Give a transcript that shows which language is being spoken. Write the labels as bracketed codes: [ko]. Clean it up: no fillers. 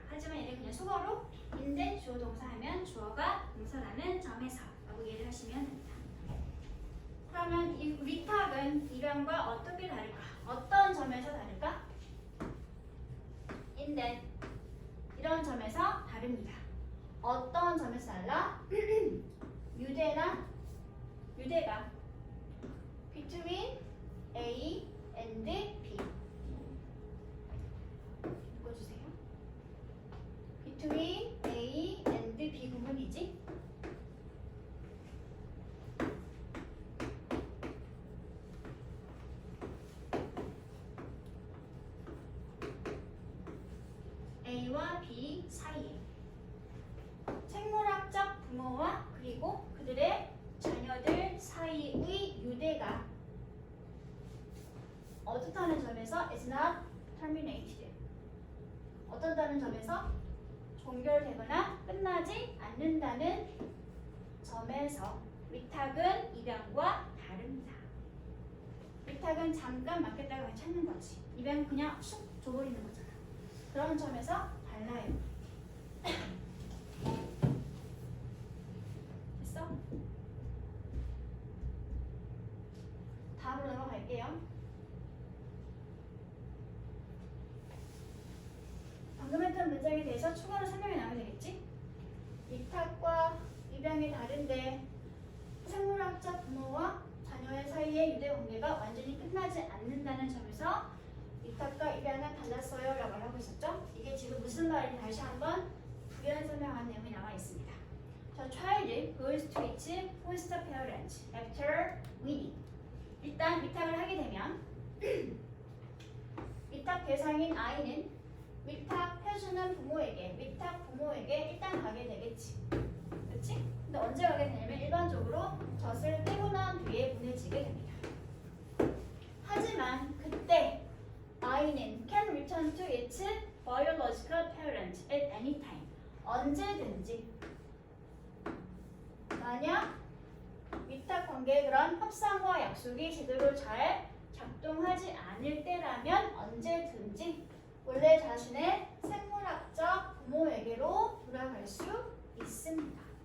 [ko] 하지만 얘는 그냥 속어로 인데 주어 동사 하면 주어가 동사라는 점에서 라고 이해를 하시면 됩니다. 그러면 이 위탁은 입양과 어떻게 다를까? 어떤 점에서 다를까? 인데 이런 점에서 다릅니다. 어떤 점에서 달라? [en] 유대가 between A and B. [ko] 읽어주세요. [en] Between A and B 구문이지. [ko] A와 B 사이에 생물학적 부모와 그리고 그들의 자녀들 사이의 유대가 [en] 어떻다는 점에서 is not terminated. [ko] 어떻다는 점에서 종결되거나 끝나지 않는다는 점에서 위탁은 입양과 다릅니다. 위탁은 잠깐 맡겼다가 찾는 거지. 입양은 그냥 쑥 줘버리는 거잖아. 그런 점에서 달라요. 됐어? 다음으로 넘어갈게요. 방금 했던 문장에 대해서 추가로 설명이 나오면 되겠지? 위탁과 입양이 다른데 생물학적 부모와 자녀의 사이의 유대 관계가 완전히 끝나지 않는다는 점에서 위탁과 입양은 달랐어요 라고 말하고 있었죠? 이게 지금 무슨 말인지 다시 한번 부연 설명한 내용이 나와 있습니다. [en] The child goes to its foster parent after weaning. [ko] 일단 위탁을 하게 되면 위탁 대상인 아이는 위탁해주는 부모에게, 위탁 부모에게 일단 가게 되겠지. 그렇지? 근데 언제 가게 되냐면 일반적으로 젖을 떼고 난 뒤에 보내지게 됩니다. [en] 하지만 그때 아이는 can return to its biological parent at any time. [ko] 언제든지. 만약 위탁 관계의 그런 협상과 약속이 제대로 잘 작동하지 않을 때라면 언제든지 원래 자신의 생물학적 부모에게로 돌아갈 수 있습니다.